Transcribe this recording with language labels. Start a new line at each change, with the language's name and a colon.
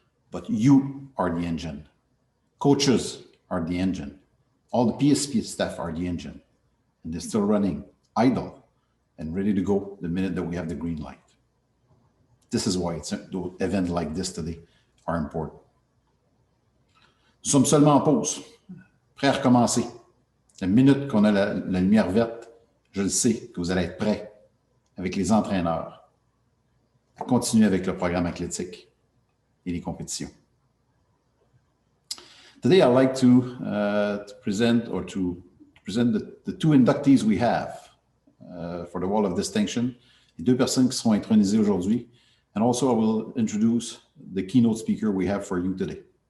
English: But you are the engine. Coaches are the engine. All the PSP staff are the engine. And they're still running idle and ready to go the minute that we have the green light. This is why events like this today are important.
French: Nous sommes seulement en pause, prêts à recommencer. La minute qu'on a la lumière verte, je le sais que vous allez être prêts avec les entraîneurs à continuer avec le programme athlétique et les compétitions.
English: Today, I'd like to present the two inductees we have for the Wall of Distinction,
French: les deux personnes qui seront intronisées aujourd'hui,
English: and also I will introduce the keynote speaker we have for you today.